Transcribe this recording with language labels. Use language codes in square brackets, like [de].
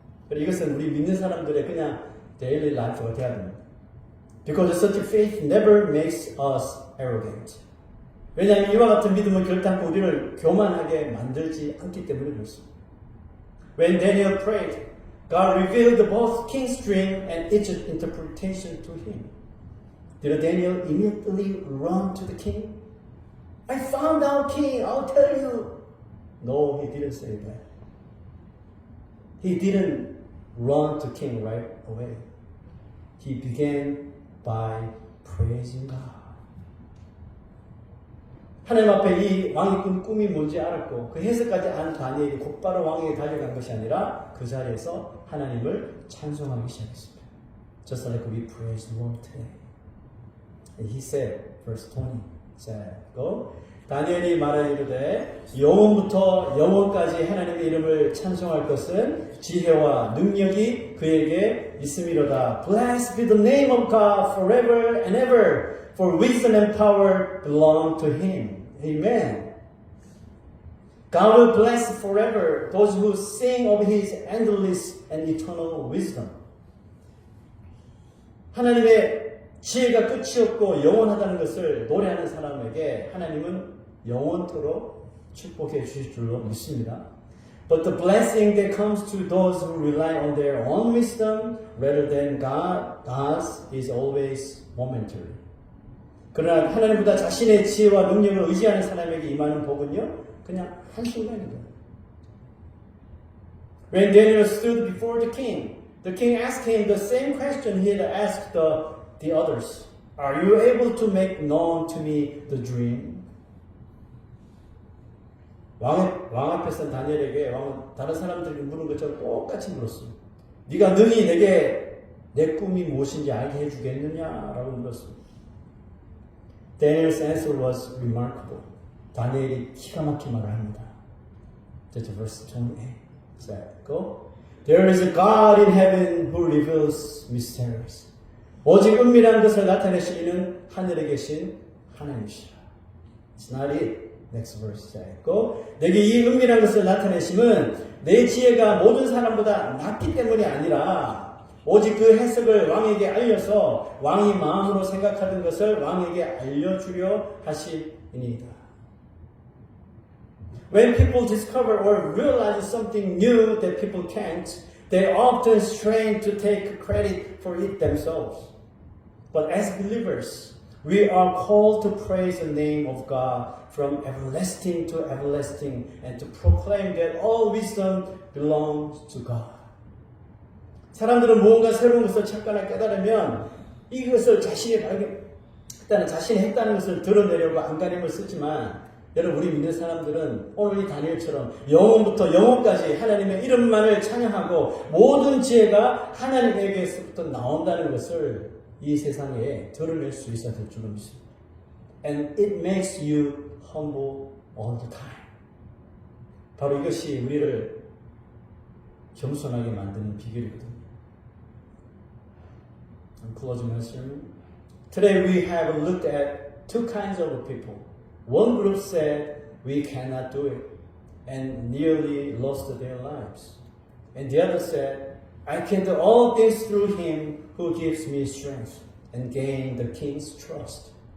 [ko] 이것은 우리 믿는 사람들의 그냥 daily life가 되어야 됩니다. [en] Because such faith never makes us arrogant. [ko] 왜냐하면 이와 같은 믿음은 결단코 우리를 교만하게 만들지 않기 때문에 그렇습니다. [en] When Daniel prayed, God revealed both king's dream and its interpretation to him. Did Daniel immediately run to the king? I found out, king, I'll tell you. No, he didn't say that. He didn't run to king right away. He began by praising God. [ko] 하나님 앞에 이 왕이 꾼 꿈이 뭔지 알았고 그 해석까지 안 다니엘이 곧바로 왕에게 달려간 것이 아니라 그 자리에서 하나님을 찬송하기 시작했습니다. [en] Just like we praise the Lord today. And he said, verse 20, said, go. [ko] 다니엘이 말하기로되 영원부터 영원까지 하나님의 이름을 찬송할 것은 지혜와 능력이 그에게 있음이로다. [en] Blessed be the name of God forever and ever, for wisdom and power belong to Him. Amen. God will bless forever those who sing of His endless and eternal wisdom. [ko] 하나님의 지혜가 끝이 없고 영원하다는 것을 노래하는 사람에게 하나님은 영원토록 축복해 주실 줄로 믿습니다. [en] But the blessing that comes to those who rely on their own wisdom rather than God's is always momentary. [ko] 그러나 하나님보다 자신의 지혜와 능력을 의지하는 사람에게 임하는 복은요, 그냥 한순간입니다. [en] When Daniel stood before the king asked him the same question he had asked the others. Are you able to make known to me the dream? [ko] 왕 앞에서 다니엘에게 왕은 다른 사람들이 물은 것처럼 똑같이 물었습니다. 네가 능히 내게 내 꿈이 무엇인지 알게 해주겠느냐라고 물었습니다. [en] Daniel's answer was remarkable. [ko] 다니엘이 기가 막힌 말을 합니다. [en] That's verse 28. So, go. There is a God in heaven who reveals mysteries. [ko] 오직 은밀한 것을 나타내시는 하늘에 계신 하나님이시라. [en] It's not it. Next verse. go. [ko] 내게 이 은밀한 것을 나타내심은 내 지혜가 모든 사람보다 낮기 때문이 아니라 오직 그 해석을 왕에게 알려서 왕이 마음으로 생각하던 것을 왕에게 알려주려 하시니이다. [en] When people discover or realize something new that people can't, they often strain to take credit for it themselves. But as believers, we are called to praise the name of God from everlasting to everlasting and to proclaim that all wisdom belongs to God. [ko] 사람들은 무언가 새로운 것을 찾거나 깨달으면 이것을 자신이 발견했다는, 자신이 했다는 것을 드러내려고 안간힘을 쓰지만 여러분, 우리 믿는 사람들은 오늘 이 다니엘처럼 영원부터 영원까지 하나님의 이름만을 찬양하고 모든 지혜가 하나님에게서부터 나온다는 것을 이 세상에 드러낼 수 있어야 될 줄로 믿습니다. [en] And it makes you humble all the time. [ko] 바로 이것이 우리를 겸손하게 만드는 비결이거든요. [en] I'm closing my sermon. Today we have looked at two kinds of people. One group said we cannot do it and nearly lost their lives. And the other said, I can do all things through Him who gives me strength and gain the king's trust.